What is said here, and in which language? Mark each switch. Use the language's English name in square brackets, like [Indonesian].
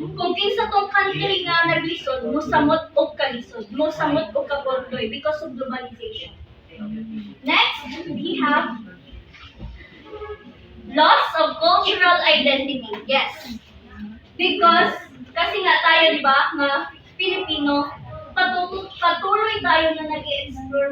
[Cebuano] Kung kinsa itong country nga naglisod, musamot o kalisod. Musamot o kapordoy [English] because of globalization. Next, we have loss of cultural identity. Yes. [Filipino] Because, kasi nga tayo, di ba, mga Pilipino, patuloy tayo na nag-explore.